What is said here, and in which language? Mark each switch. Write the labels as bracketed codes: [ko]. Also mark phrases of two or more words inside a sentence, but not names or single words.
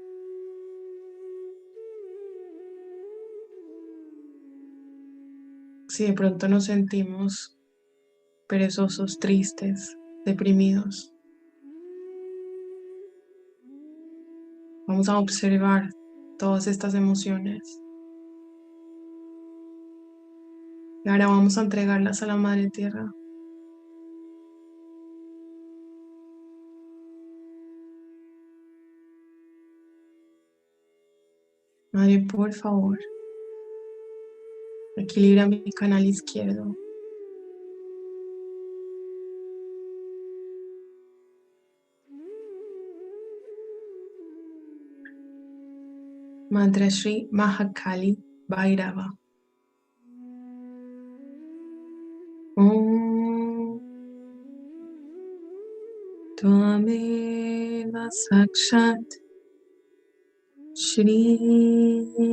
[es] Si de pronto nos sentimos perezosos, tristes, deprimidos, vamos a observar todas estas emociones y ahora vamos a entregarlas a la Madre Tierra. Madre, por favor, equilibra mi canal izquierdo. [sa] Mantra Shri Mahakali Bhairava. Om Tvameva Sakshat Shri